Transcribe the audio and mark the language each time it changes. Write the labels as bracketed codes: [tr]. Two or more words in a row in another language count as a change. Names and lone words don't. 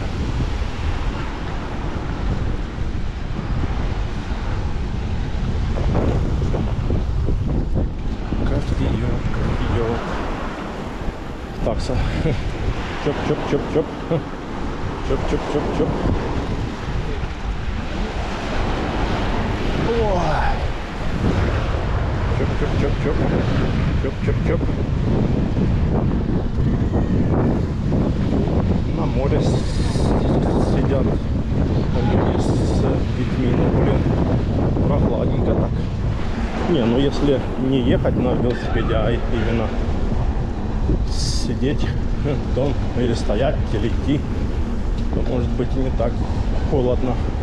[ru] Кофеёк, кофеёк. Такса. Чоп-чоп-чоп-чоп. Чоп-чоп-чоп-чоп. Ой. Чоп-чоп-чоп-чоп. Чоп-чоп-чоп. На море сидят люди с детьми, ну блин, прохладненько так. Не, ну если не ехать на велосипеде, а именно сидеть, то или стоять, или идти, то может быть не так холодно.